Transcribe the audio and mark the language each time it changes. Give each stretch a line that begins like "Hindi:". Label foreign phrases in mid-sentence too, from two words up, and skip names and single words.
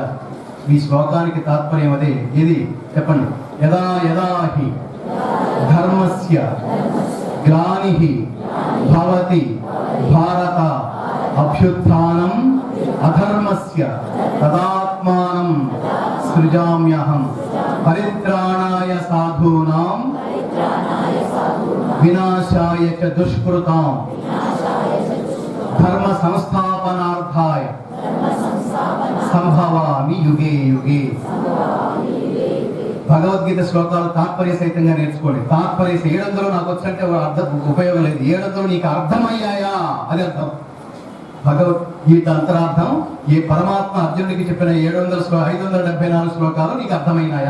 Telugu: మీ శ్లోకానికి తాత్పర్యం అదే. ఇది చెప్పండి.
Sanskrit: యదా యదా హి ధర్మస్య గ్లానిః భవతి భారత అభ్యుత్థానం అధర్మస్య తదాత్మానం సృజామ్యహం పరిత్రాణాయ సాధూనాం వినాశాయ చ దుష్కృతాం ధర్మ సంస్థాపనార్థాయ సంభవామి యుగే యుగే.
Telugu: భగవద్గీత శ్లోకాలు తాత్పర్య సహితంగా నేర్చుకోండి. తాత్పర్య 700 నాకు వచ్చంటే అర్థం ఉపయోగం లేదు. 700 నీకు అర్థమయ్యాయా అది అర్థం. భగవద్గీత అంతరార్థం ఈ పరమాత్మ అర్జునుడికి చెప్పిన 574 శ్లోకాలు నీకు అర్థమైనాయా?